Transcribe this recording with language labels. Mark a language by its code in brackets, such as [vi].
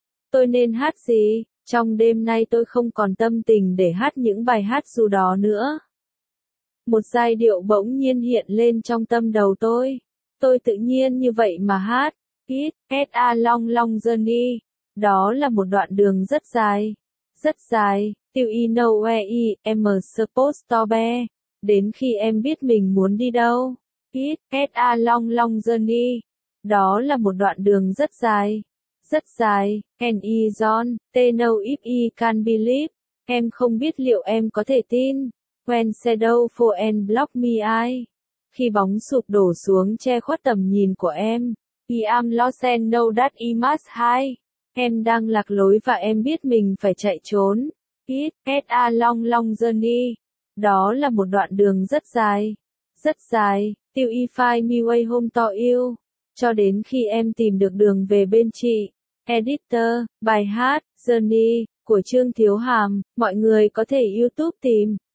[vi] Tôi nên hát gì? Trong đêm nay tôi không còn tâm tình để hát những bài hát dù đó nữa. Một giai điệu bỗng nhiên hiện lên trong tâm đầu tôi. Tôi tự nhiên như vậy mà hát. [en] It's a long long journey. [vi] Đó là một đoạn đường rất dài. Rất dài. [en] Till you know where I'm supposed to be. [vi] Đến khi em biết mình muốn đi đâu. [en] It's a long long journey. [vi] Đó là một đoạn đường rất dài. Rất dài. [en] And I don't know if I can believe. [vi] Em không biết liệu em có thể tin. [en] When shadow fall and block me eye. [vi] Khi bóng sụp đổ xuống che khuất tầm nhìn của em. [en] I am lost and know that I must hide. [vi] Em đang lạc lối và em biết mình phải chạy trốn. [en] It's a long long journey. [vi] Đó là một đoạn đường rất dài. Rất dài, [en] till I find my way home to you. [vi] Cho đến khi em tìm được đường về bên chị. Editor, bài hát, Journey, của Trương Thiếu Hàm, mọi người có thể YouTube tìm.